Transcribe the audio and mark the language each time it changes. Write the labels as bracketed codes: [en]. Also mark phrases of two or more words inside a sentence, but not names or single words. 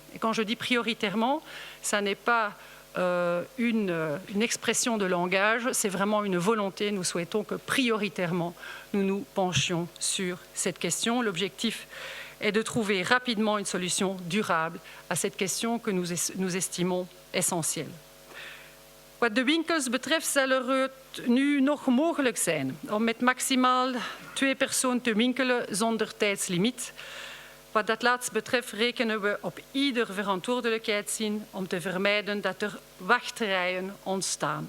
[fr] Et quand je dis prioritairement, ça n'est pas une expression de langage, c'est vraiment une volonté. Nous souhaitons que prioritairement, nous nous penchions sur cette question. L'objectif est de trouver rapidement une solution durable à cette question que nous estimons essentielle. [nl] Wat de winkels betreft zal het nu nog mogelijk zijn om met maximaal 2 personen te winkelen zonder tijdslimiet. Wat dat laatst betreft rekenen we op ieder verantwoordelijkheidszin om te vermijden dat er wachtrijen ontstaan.